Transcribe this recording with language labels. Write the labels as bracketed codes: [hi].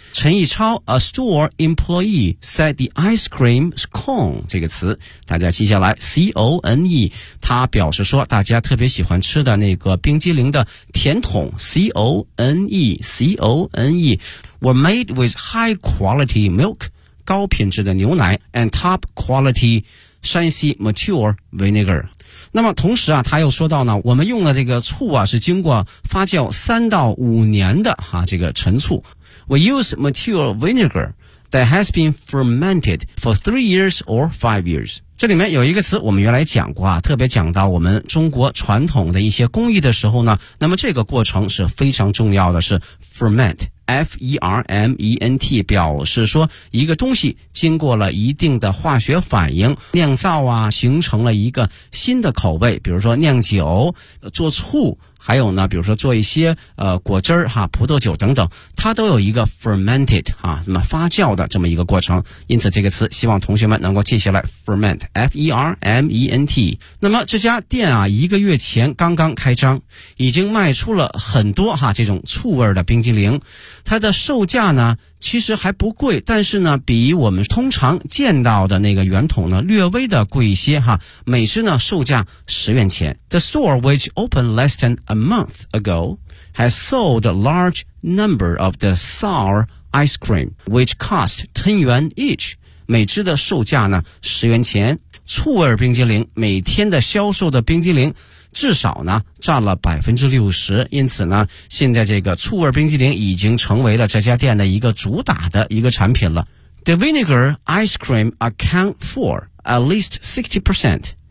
[en] 陈一超 a store employee said the ice cream cone [zh] 这个词大家记下来 [en] C-O-N-E [zh] 他表示说大家特别喜欢吃的那个冰激凌的甜筒 [en] C-O-N-E C-O-N-E were made with high quality milk [zh] 高品质的牛奶 [en] and top quality 山西 mature vinegar。 [zh] 那么同时啊他又说到呢，我们用的这个醋啊是经过发酵3到5年的啊这个陈醋。 [en] We use mature vinegar that has been fermented for 3 years or 5 years. [zh] 这里面有一个词我们原来讲过啊，特别讲到我们中国传统的一些工艺的时候呢，那么这个过程是非常重要的，是 ferment。 F-E-R-M-E-N-T 表示说一个东西经过了一定的化学反应酿造啊，形成了一个新的口味，比如说酿酒做醋，还有呢比如说做一些果汁哈，葡萄酒等等，它都有一个 fermented 啊，那么发酵的这么一个过程，因此这个词希望同学们能够记下来 ferment F-E-R-M-E-N-T。那么这家店啊一个月前刚刚开张，已经卖出了很多哈这种醋味的冰激凌，它的售价呢其实还不贵，但是呢比我们通常见到的那个圆筒呢略微的贵一些哈，每只呢售价10元钱。 [en] The store which opened less than a month ago has sold a large number of the sour ice cream which cost 10 yuan each, [zh] 每只的售价呢10元钱。醋味冰激凌每天的销售的冰激凌至少呢占了 60%, 因此呢现在这个醋味冰激凌已经成为了这家店的一个主打的一个产品了。 [en] The vinegar ice cream account for at least 60%.